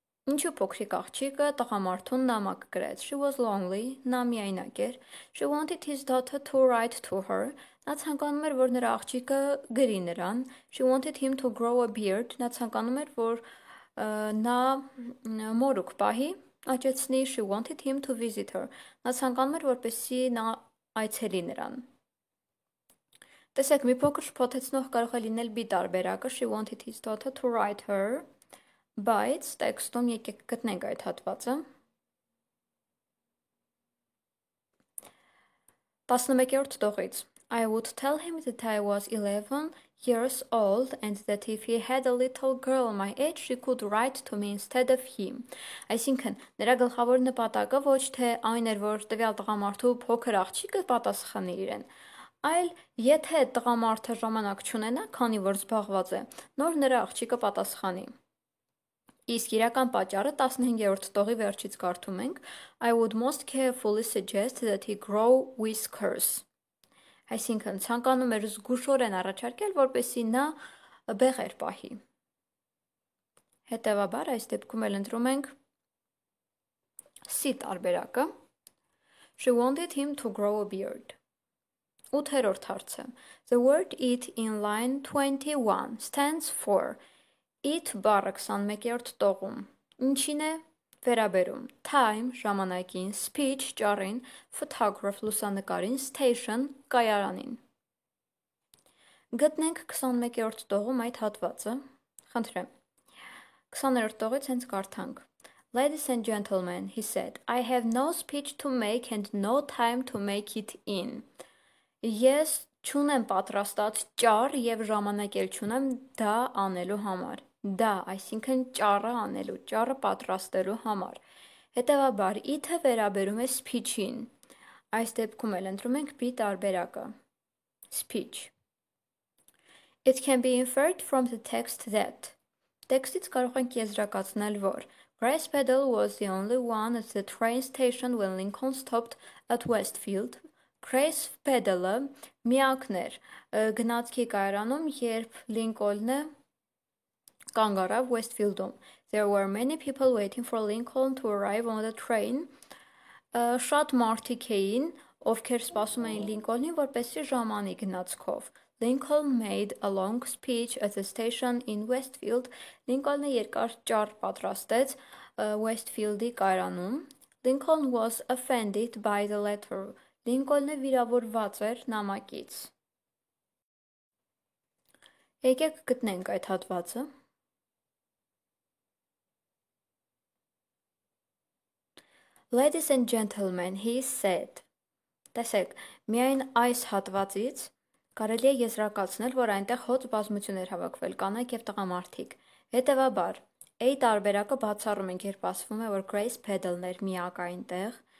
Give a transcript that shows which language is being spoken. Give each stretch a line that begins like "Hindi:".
Armenian: Ինչու փոքրիկ աղջիկը տղամարդուն նամակ գրեց?
English: She was lonely,
Armenian: նա միայնակ էր.
English: She wanted his daughter to write to her.
Armenian: Նա ցանկանում էր, որ նրա աղջիկը գրի նրան.
English: She wanted him to grow a beard.
Armenian: Նա ցանկանում էր, որ նա մորուք պահի, աճեցնի.
English: She wanted him to visit her.
Armenian: Նա ցանկանում էր, որպեսզի նա այցելի նրան։ Տեսեք, մի փոքր շփոթեցնող կարող է լինել B տարբերակը.
English: She wanted his daughter to write her.
Armenian: Բայց տեքստում եկեք գտնենք այդ հատվածը։ 11-րդ տողից
English: I would tell him that I was 11 years old and that if he had a little girl my age she could write to me instead of him.
Armenian: Այսինքն, նրա գլխավոր նպատակը ոչ թե այն էր, որ տվյալ տղամարդու փոքր աղջիկը պատասխանի իրեն, այլ եթե տղամարդը ժամանակ չունենա, քանի որ զբաղված է, նոր նրա աղջիկը պատասխանի։ Իսկ իրական պատճառը 15-րդ տողի վերջից կարդում ենք
English: I would most carefully suggest that he grow whiskers.
Armenian: Այսինքն ցանկանում էր զգուշորեն առաջարկել, որպեսզի նա բեղեր պահի։ Հետևաբար այս դեպքում էլ ընտրում ենք C տարբերակը.
English: She wanted him to grow a beard.
Armenian: 8-րդ հարցը
English: The word it in line 21 stands for
Armenian: It բառը 21-րդ տողում ինչին է վերաբերում time ժամանակին, speech ճառին, photograph լուսանկարին, station կայարանին։ Գտնենք 21-րդ տողում այդ հատվածը։ Խնդրեմ։ 20-րդ տողից հենց կարդանք
English: Ladies and gentlemen, he said, I have no speech to make and no time to make it in.
Armenian: Ես չունեմ պատրաստած ճառ եւ ժամանակ էլ չունեմ դա անելու համար։ Դա, այսինքն ճառը անելու, ճառը պատրաստելու համար։ Հետևաբար, it-ը վերաբերում է speech-ին։ Այս դեպքում էլ ընտրում ենք B տարբերակը։ Speech.
English: It can be inferred from the text that.
Armenian: Տեքստից կարող ենք եզրակացնել, որ
English: Grace Peddle was the only one at the train station when Lincoln stopped at Westfield.
Armenian: Grace Peddle-ը միակն էր գնացքի կայարանում, երբ Լինկոլնը կանգ առավ Westfield-ում.
English: There were many people waiting for Lincoln to arrive on the train.
Armenian: Շատ մարդիկ էին, ովքեր սպասում էին Լինկոլնին, որպեսզի ժամանի գնացքով.
English: Lincoln made a long speech at the station in Westfield.
Armenian: Լինկոլնը երկար ճառ պատրաստեց Westfield-ի կայարանում.
English: Lincoln was offended by the letter.
Armenian: Լինկոլնը վիրավորված էր նամակից։ Եկեք գտնենք այդ հատվածը։
English: Ladies and gentlemen, he said.
Armenian: Տեսեք, միայն այս հատվածից կարելի է եզրակացնել, որ այնտեղ հոծ բազմություն էր հավաքվել կանայք եւ տղամարդիկ։ Հետևաբար, A տարբերակը բացառում ենք, երբ ասվում է, որ Grace Peddle-ն էր միակ այնտեղ։